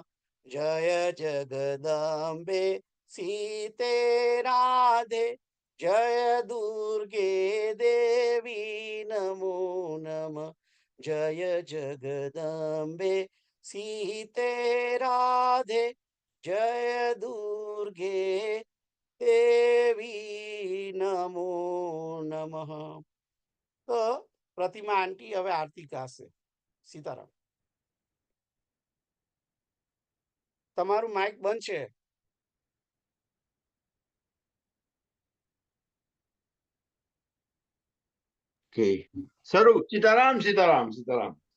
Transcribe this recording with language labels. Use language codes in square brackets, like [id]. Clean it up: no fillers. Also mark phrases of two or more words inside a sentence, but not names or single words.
[sa] जय जगदम्बे सीते राधे जय दुर्गे देवी नमो नमः। जय जगदम्बे सीते राधे। जय दुर्गे देवी नमो नमः। [gu] तो प्रतिमा आंटी હવે આરતી ગાશે. સીતારામ. તમારું માઇક બંધ છે. ઓકે શરૂ. સીતારામ સીતારામ સીતારામ.